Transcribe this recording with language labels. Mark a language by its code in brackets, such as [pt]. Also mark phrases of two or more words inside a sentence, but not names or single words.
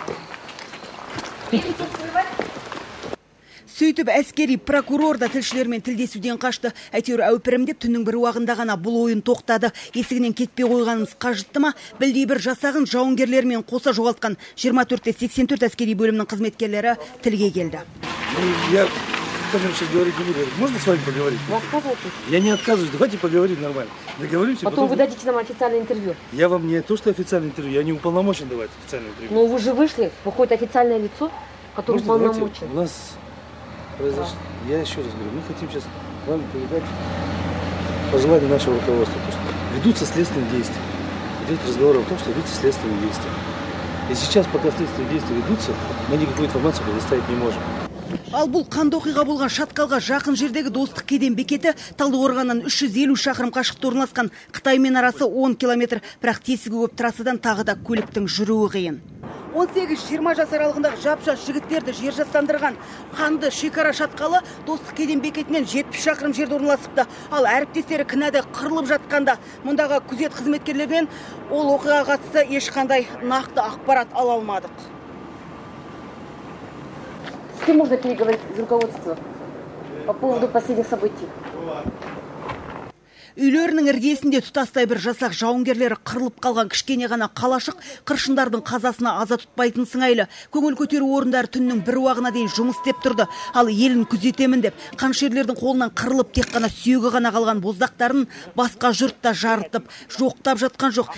[kk] Сөйтіп әскери прокурор да тілшілермен тілдесуден қашты. Әйтеуір әупірімдеп түннің бір уағында ғана бұл ойын тоқтады. Есігінен кетпей қойғанымыз қажытты ма? Білдей бір жасағын жауынгерлермен қоса жоғалтқан 24-84 әскери бөлімнің қызметкерлері тілге келді. [ru] Можно с вами поговорить? Вы отказываетесь? Я не отказываюсь, давайте поговорим нормально. Договоримся. Потом вы дадите нам официальное интервью. Я вам не то, что официальное интервью, я не уполномочен давать официальное интервью. Но вы же вышли, выходит официальное лицо, которое уполномочено. У нас произошло, я еще раз говорю, мы хотим сейчас вам передать пожелания нашего руководства, то, что ведутся следственные действия. Идет разговор о том, что ведутся следственные действия. И сейчас, пока следственные действия ведутся, мы никакую информацию предоставить не можем. [kk] Ал бұл қанды оқиға болған шатқалға жақын жердегі Достық кеден бекеті Талдықорғаннан 350 шақырым қашықта орналасқан. Қытаймен арасы 10 километр, бірақ тесігі көп трассадан тағы да көліктің жүруі қиын. 18-20 жас аралығындағы жап-жас жігіттерді жер жастандырған қанды шекара шатқалы Достық кеден бекетінен 70 шақырым жерде орналасыпты. Ал әріптестері кінәді қырылып жатқанда мұндағы күзет қызметкерлерінен ол оқиғаға қатысты ешқандай нақты ақпарат ала алмадық. [ru] С кем можно переговорить из руководства по поводу последних событий? [kk] Үйлерінің іргесінде тұтастай бір жасақ жауынгерлері қырылып қалған кішкене ғана қалашық қыршындардың қазасына аза тұтпайтын сыңайлы. Көңіл көтеру орындары түннің бір уағына дейін жұмыс істеп тұрды. Ал елін күзетемін деп қаншерлердің қолынан қырылып тек қана сүйегі ғана қалған боздақтарын басқа жұртта жарытып, жоқтап жатқан жоқ.